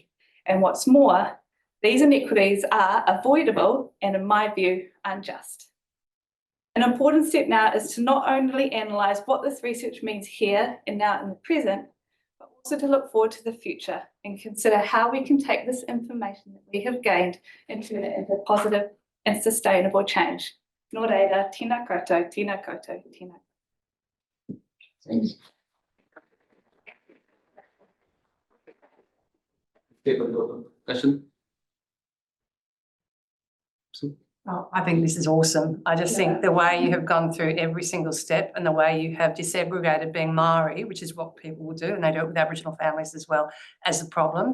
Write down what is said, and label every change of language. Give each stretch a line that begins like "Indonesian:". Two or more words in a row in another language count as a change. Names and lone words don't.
English: And what's more, these inequities are avoidable and, in my view, unjust. An important step now is to not only analyse what this research means here and now in the present, but also to look forward to the future and consider how we can take this information that we have gained and turn it into positive and sustainable change.
Māori: Nō reira, tēnā koutou, tēnā koutou, tēnā koutou.
English: Thanks. Question? Oh, I think this is awesome. I just think the way you have gone through every single step and the way you have disaggregated being Maori, which is what people will do, and they do it with Aboriginal families as well, as the problem.